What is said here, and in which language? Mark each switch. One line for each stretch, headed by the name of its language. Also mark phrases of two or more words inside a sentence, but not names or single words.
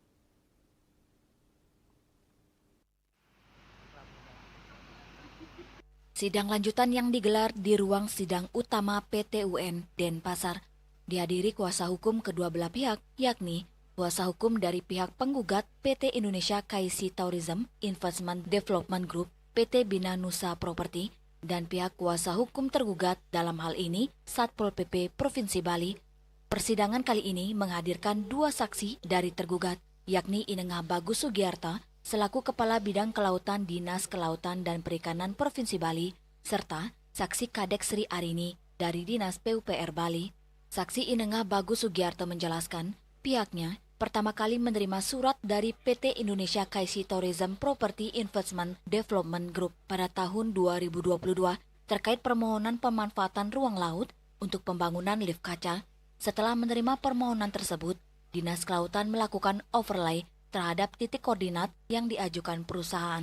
Indonesian: Sidang lanjutan yang digelar di ruang sidang utama PT UN Denpasar dihadiri kuasa hukum kedua belah pihak, yakni kuasa hukum dari pihak penggugat PT Indonesia Kaisi Tourism Investment Development Group, PT Bina Nusa Property, dan pihak kuasa hukum tergugat dalam hal ini Satpol PP Provinsi Bali. Persidangan kali ini menghadirkan 2 saksi dari tergugat, yakni Inengah Bagus Sugiarta selaku Kepala Bidang Kelautan Dinas Kelautan dan Perikanan Provinsi Bali, serta saksi Kadek Sri Arini dari Dinas PUPR Bali. Saksi Inengah Bagus Sugiarto menjelaskan, pihaknya pertama kali menerima surat dari PT Indonesia Kaisi Tourism Property Investment Development Group pada tahun 2022 terkait permohonan pemanfaatan ruang laut untuk pembangunan lift kaca. Setelah menerima permohonan tersebut, Dinas Kelautan melakukan overlay terhadap titik koordinat yang diajukan perusahaan.